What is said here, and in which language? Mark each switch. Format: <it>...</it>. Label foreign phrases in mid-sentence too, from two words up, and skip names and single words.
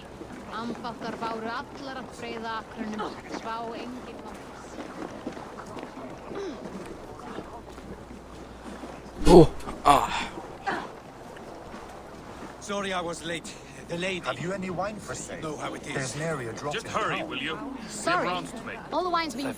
<is>Ambáttar báru allar að breiða akrunum, svá enginn</is> <en>Sorry I was late. The lady. Have you any wine for sale? Know how it is. There's an area drop. Just hurry, will you? Sorry. We have rounds to make. All the wine's If I been...</en>